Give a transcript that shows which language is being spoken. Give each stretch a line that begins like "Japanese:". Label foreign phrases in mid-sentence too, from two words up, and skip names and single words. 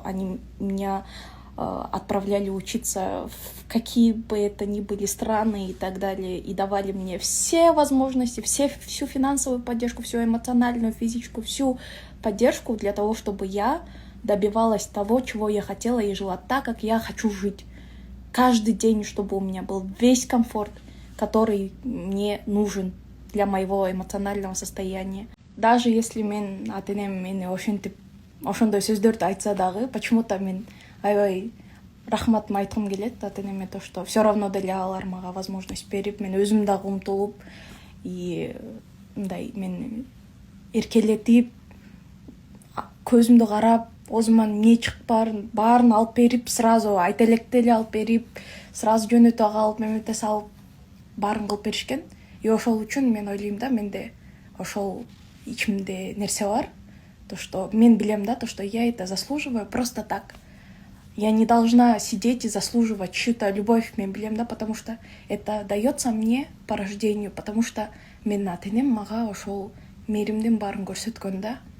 Russian: Они меня отправляли учиться в какие бы это ни были страны и так далее, и давали мне все возможности, всю финансовую поддержку, всю эмоциональную, физическую, всю поддержку для того, чтобы я добивалась того, чего я хотела, и жила так, как я хочу жить. Каждый день, чтобы у меня был весь комфорт, который мне нужен для моего эмоционального состояния. Даже если
Kyrgyz: мен ата-энем мени ошондой сөздөрдү айтса дагы, почему-то мен аябай рахматын айткым келет ата-энеме,
Russian: то, что все равно
Kyrgyz: деле алар мага возможность берип, мен өзүм дагы умтулуп, и мындай мен эркелетип, көзүмдү карап, оозуман эмне чыгып баарын алып берип, сразу айта электе эле алып берип, сразу жөнөтө калып, мемете салып, баарын кылып беришкен. И ошол үчүн мен ойлойм да, менде ошол ичимде нерсе бар,
Russian: то, что
Kyrgyz: мен билем да,
Russian: то, что я это заслуживаю просто так. Я не должна сидеть и заслуживать чью-то любовь,
Kyrgyz: мен билем да,
Russian: потому что это дается мне по рождению, потому что
Kyrgyz: менин ата-энем мага ошол мээримдин баарын көрсөткөн да.